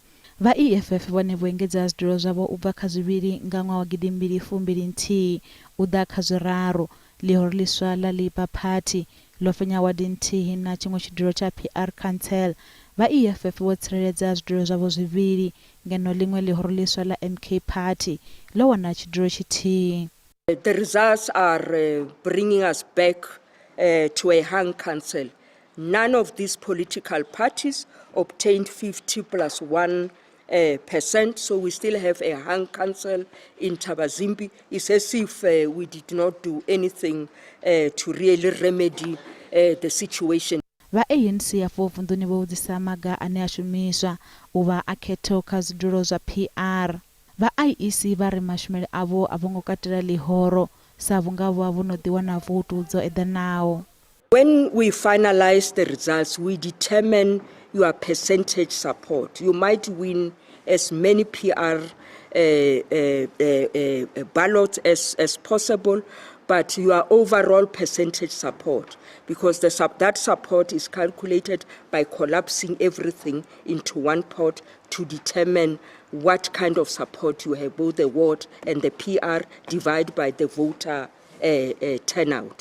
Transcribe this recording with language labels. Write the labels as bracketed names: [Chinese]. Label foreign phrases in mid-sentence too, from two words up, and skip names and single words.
[Venda] Vha EFF vhone vho engedza zwidulo zwavho u bva kha zwivhili nga ṅwaha wa 2021 u ḓa kha zwiraru. ḽihoro ḽiswa ḽa Labour Party ḽo fhenya wadi nthihi na tshiṅwe tshidulo tsha PR Council. Vha EFF vho tsireledza zwidulo zwavho zwivhili ngeno ḽiṅwe ḽihoro ḽiswa ḽa MK Party ḽo wana tshidulo tshithihi. [English] The results are bringing us back to a hung council. None of these political parties obtained 50 plus 1%, so we still have a hung council in Thabazimbi. It's as if we did not do anything to really remedy the situation. [Venda] Vha ANC afho vunḓuni vho vhudzisa maga ane a shumiswa u vha a khetho kha zwidulo zwa PR. Vha IEC vha ri mashumele avho a vho ngo katela ḽihoro sa vhunga vho no ḓiwana votu dzo eḓanaho. [English] When we finalize the results, we determine your percentage support. You might win as many PR ballots as possible, but your overall percentage support, because that support is calculated by collapsing everything into one pot to determine what kind of support you have, both the ward and the PR, divided by the voter turnout.